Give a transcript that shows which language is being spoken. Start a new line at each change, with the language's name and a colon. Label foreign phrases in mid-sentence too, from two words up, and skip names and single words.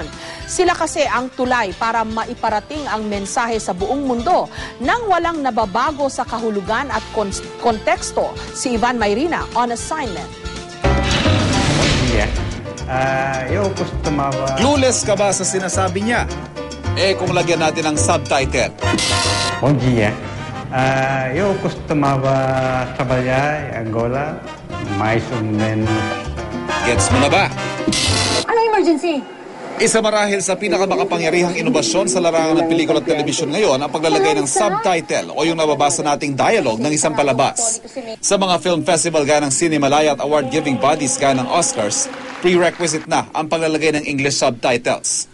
Filipino: Sila kasi ang tulay para maiparating ang mensahe sa buong mundo nang walang nababago sa kahulugan at konteksto. Si Ivan Mayrina
English: on assignment.
Filipino: Clueless ka ba sa sinasabi niya? Kung lagyan natin ng subtitle.
Portuguese: Bom dia. Eu costumava trabalhar em Angola mais ou menos.
Filipino: Gets mo na ba? Ano emergency? Isa marahil sa pinakamakapangyarihang inobasyon sa larangan ng pelikula at telebisyon ngayon ang paglalagay ng subtitle o yung nababasa nating dialogue ng isang palabas. Sa mga
English: film festival
Filipino: gaya ng Cinemalaya at
English: award-giving bodies
Filipino: gaya ng Oscars, prerequisite na ang paglalagay ng
English: English subtitles.